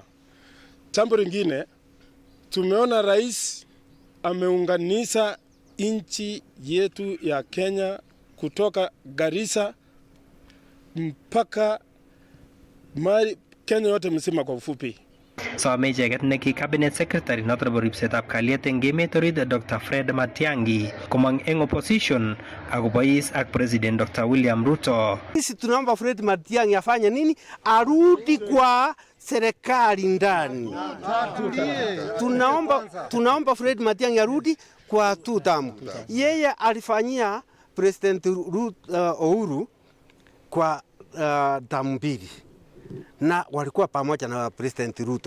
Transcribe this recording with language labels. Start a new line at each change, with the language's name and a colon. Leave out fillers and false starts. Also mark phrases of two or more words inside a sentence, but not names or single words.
Swahili: Jambo lingine, tumeona rais ameunganisha nchi yetu ya Kenya kutoka Garissa mpaka Kenya yote mzima kwa ufupi.
Kalenjin: Some icheket neki
English: cabinet secretary
Kalenjin: noto nebo ripsetab kalyet eng emet orit Dr. Fred Matiang'i komong eng opposition akobois ak President Dr. William Ruto.
Swahili: Sisi tunaomba Fred Matiang'i afanye nini? Arudi kwa serikali ndani. Tunaomba Fred Matiang'i arudi kwa tutamu. Yeye alifanyia President Uhuru kwa tamu mbili na walikuwa pamoja na President Ruto.